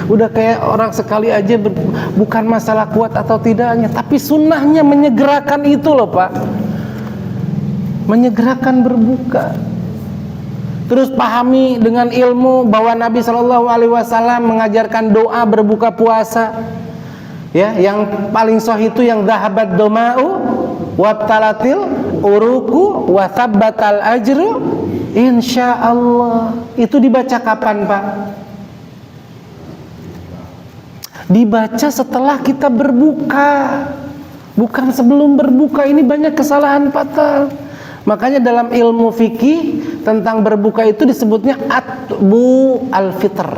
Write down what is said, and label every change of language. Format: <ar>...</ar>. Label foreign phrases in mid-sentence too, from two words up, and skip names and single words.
<id>Udah kayak orang sekali aja bukan masalah kuat atau tidaknya, tapi sunnahnya menyegerakan itu loh Pak, menyegerakan berbuka. Terus pahami dengan ilmu bahwa Nabi</id> <ar>صلى الله عليه وسلم</ar> <id>mengajarkan doa berbuka puasa. Ya, yang paling sahih itu yang</id> <ar>ذهب الظمأ وابتلت العروق وثبت الأجر إن شاء الله.</ar> <id>Itu dibaca kapan Pak? Dibaca setelah kita berbuka, bukan sebelum berbuka. Ini banyak kesalahan fatal. Makanya dalam ilmu fikih tentang berbuka itu disebutnya</id> <ar>أدب الفطر.</ar>